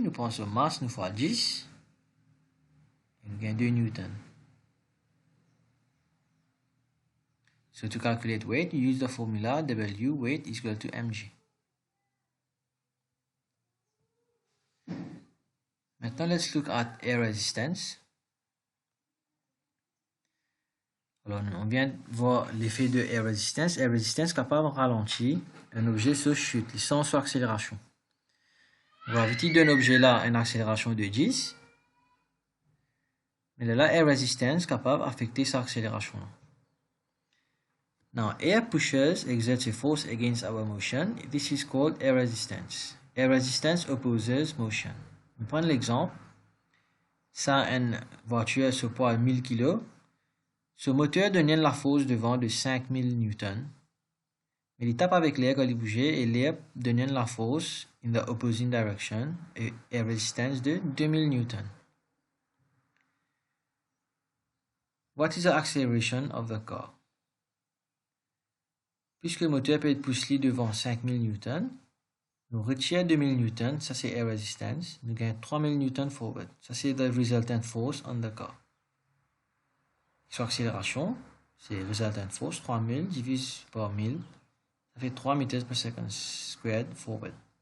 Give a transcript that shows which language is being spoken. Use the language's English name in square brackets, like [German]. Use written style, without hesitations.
[French] Nous prenons masse, nous fois 10. Et nous gagnons 2 newtons. [English] So to calculate weight, you use the formula W, weight is equal to mg. Maintenant, let's look at air resistance. [French] Alors, on vient de voir l'effet de air resistance. Air resistance capable de ralentir un objet sur chute, sans sur accélération. Gravity d'un objet là une accélération de 10. Mais là, air resistance capable d'affecter sa accélération. [English] Now, air pushes exerts a force against our motion. This is called air resistance. Air resistance opposes motion. [French] On prend l'exemple. Ça, une voiture sur poids 1000 kg. Ce moteur donne la force de vent de 5000 newtons. Mais il tape avec l'air quand il bouge et l'air donne la force [English] in the opposing direction [French] et air resistance de 2000 newtons. [English] What is the acceleration of the car? [French] Puisque le moteur peut être poussé devant 5000 newtons, nous retirons 2000 newtons, ça c'est air resistance, nous gagnons 3000 newtons forward. Ça c'est [English] the resultant force on the car. [French] Sur accélération, c'est resultant force, 3000 divisé par 1000, ça fait 3 [English] meters per second squared forward.